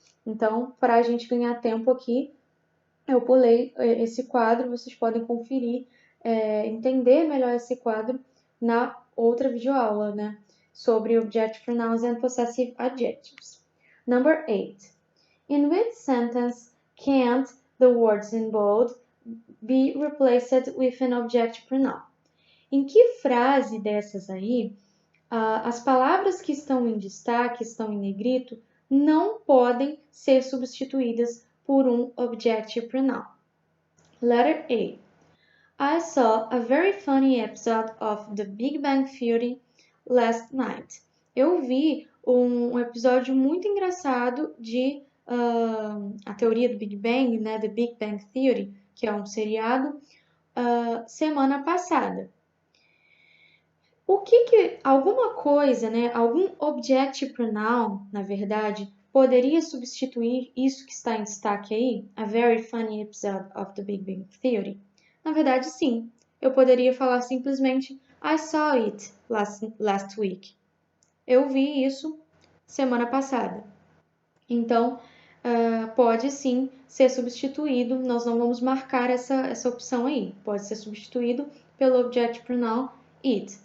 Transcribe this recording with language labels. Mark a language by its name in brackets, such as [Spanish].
[Portuguese] Então, para a gente ganhar tempo aqui, eu pulei esse quadro, vocês podem conferir, entender melhor esse quadro na outra videoaula, né, sobre Object Pronouns and Possessive Adjectives. [English] Number 8. In which sentence can't the words in bold be replaced with an object pronoun? [Portuguese] Em que frase dessas aí, as palavras que estão em destaque, estão em negrito, não podem ser substituídas por um object pronoun? [English] Letter A. I saw a very funny episode of The Big Bang Theory last night. [Portuguese] Eu vi um episódio muito engraçado de a teoria do Big Bang, né? The Big Bang Theory, que é um seriado, semana passada. Alguma coisa, né? Algum object pronoun, na verdade, poderia substituir isso que está em destaque aí? [English] A very funny episode of The Big Bang Theory? [Portuguese] Na verdade, sim. Eu poderia falar simplesmente [English] I saw it last week. [Portuguese] Eu vi isso semana passada. Então, pode sim ser substituído. Nós não vamos marcar essa opção aí. Pode ser substituído pelo object pronoun it.